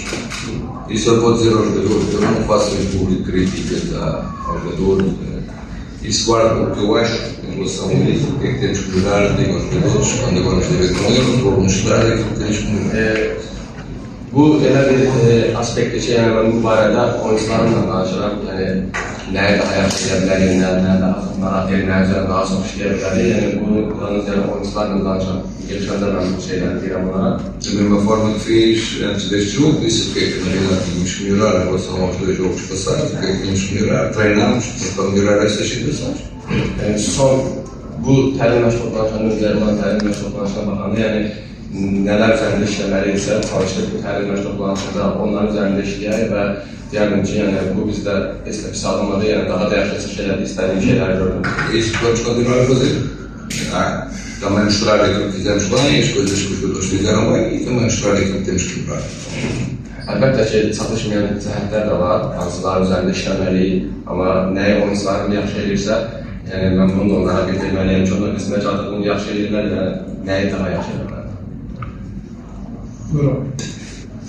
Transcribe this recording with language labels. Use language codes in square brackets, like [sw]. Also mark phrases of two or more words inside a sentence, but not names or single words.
[pt] Isso eu vou dizer aos jogadores, eu não faço em público críticas aos jogadores. Isso guarda o que eu acho em relação a isso, o que é que temos que melhorar, digo aos jogadores, quando agora nos tiver com eles, vou mostrar aquilo que temos que melhorar. [az] Bu elə bir aspektdir ki, mən bu barədə oyuncularımla danışıram. Nəyə daha yaxşı edə bilərik, nəyə daha narahat edir, nəyə üzrə daha çox işləyə bilərik. Bunu oyuncularla danışıram. Gelişəndə mən bu şeyləri deyirəm onlara. [pt] Da mesma forma que fiz antes deste jogo, disse o que é que na realidade tínhamos que melhorar em relação aos 2 jogos passados, o que é que tínhamos que melhorar, treinámos para melhorar estas situações. [az] Son bu təlim məşq toplanışlarının üzərindən təlim məşq toplanışına baxanda, nələr üzərində işləməliysə, çalışdıq bu təlim məşq toplanışında onların üzərində işləyək və deyərdim ki, bu bizdə heç də pis alınmadı, daha da yaxşı şeylər, istədiyim şeyləri gördüm. [pt] Isso que vamos continuar a fazer. Também mostrar aquilo que fizemos bem, as coisas que os jogadores fizeram bem e também mostrar aquilo que temos que melhorar. [az] Əlbəttə ki, çatışmayan cəhətlər də var, hansıların üzərində işləməliyik, amma nəyə oyuncularım yaxşı edirsə, mən bunu da onlara bildirməliyəm ki, onlar bizim bunu yaxşı edirlər, nəyi daha yaxşı edirlər. Buyurun.